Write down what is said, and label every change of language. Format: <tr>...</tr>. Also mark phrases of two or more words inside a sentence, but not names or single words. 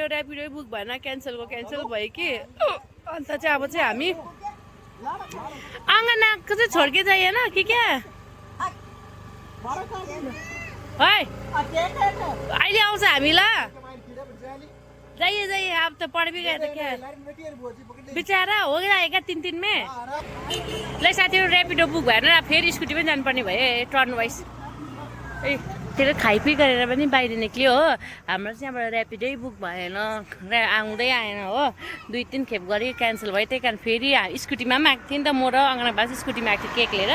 <ne>ऱ्यापिडो बुक भएन, क्यान्सल भयो कि। अन्त चाहिँ अब चाहिँ हामी आँगनको चाहिँ छोड्के जाइएन कि</ne> <hi>क्या है</hi> <ne>अहिले आउँछ हामी।</ne> <hi>ल जाइए अब त पढ भी गए त क्या बिचारा हो गया 3 में।</hi> <ne>ल साथीहरू ऱ्यापिडो बुक भएन फेरि स्कुटीमै जानुपर्ने भयो</ne> <en>turn wise.</en> <ne>ए त्यो खाइपी गरेर पनि बाहिर निक्ल्यो हो। हाम्रो चाहिँ यहाँबाट ऱ्यापिडै बुक भएन, आउँदै आएन हो। 2-3 खेप गरी क्यान्सल भयो। त्यही कारण फेरि स्कुटीमा पनि आएको थिएँ नि त म र अङ्गनाको बाबा चाहिँ स्कुटीमा आएको थियो केक लिएर।</ne>